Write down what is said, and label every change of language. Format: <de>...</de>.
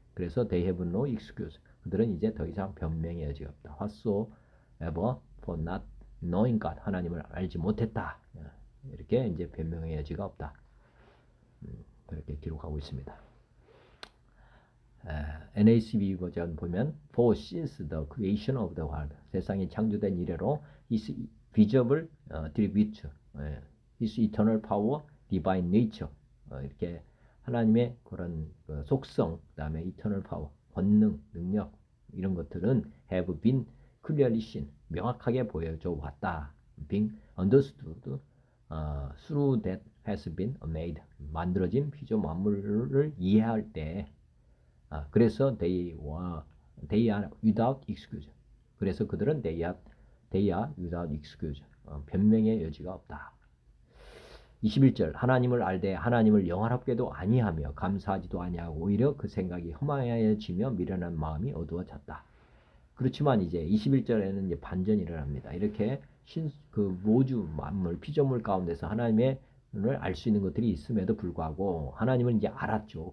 <ko>그래서</ko> <en>they have no excuse,</en> <ko>그들은 이제 더 이상 변명의 여지가 없다.</ko> <en>Whatsoever for not knowing God,</en> <ko>하나님을 알지 못했다. 이렇게 이제 변명의 여지가 없다. 그렇게 기록하고 있습니다. NACB 버전 보면</ko> <en>For since the creation of the world,</en> <ko>세상이 창조된 이래로</ko> <en>His visible attribute, His eternal power, divine nature,</en> <ko>이렇게 하나님의 그런 속성, 그 다음에</ko> <en>eternal power,</en> <ko>권능, 능력, 이런 것들은</ko> <en>have been clearly seen,</en> <ko>명확하게 보여져 왔다.</ko> <en>being understood through that has been made,</en> <ko>만들어진 피조 만물을 이해할 때, 그래서</ko> <en>they are without excuse,</en> <ko>그래서 그들은</ko> <en>they are without excuse,</en> <ko>변명의 여지가 없다. 21절 하나님을 알되 하나님을 영화롭게도 아니하며 감사하지도 아니하고 오히려 그 생각이 허망해지며 미련한 마음이 어두워졌다. 그렇지만 이제 21절에는 이제 반전이 일어납니다. 이렇게 그 모주 만물 피조물 가운데서 하나님을 알 수 있는 것들이 있음에도 불구하고 하나님을 이제 알았죠.</ko>